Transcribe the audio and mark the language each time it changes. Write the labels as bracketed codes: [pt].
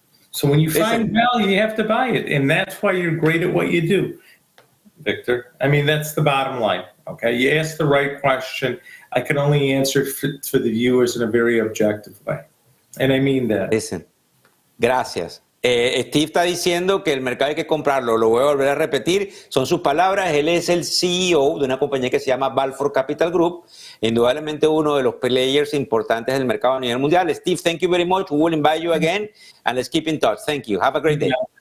[en] So when you find value, you have to buy it, and that's why you're great at what you do, Victor. I mean, that's the bottom line. Okay, you asked the right question. I can only answer for the viewers in a very objective way, and I mean that. Listen, gracias. [es] Steve está diciendo que el mercado hay que comprarlo, lo voy a volver a repetir, son sus palabras. Él es el CEO de una compañía que se llama Balfour Capital Group, indudablemente uno de los players importantes del mercado a nivel mundial. [en] Steve, thank you very much. We will invite you again, and let's keep in touch. Thank you. Have a great day.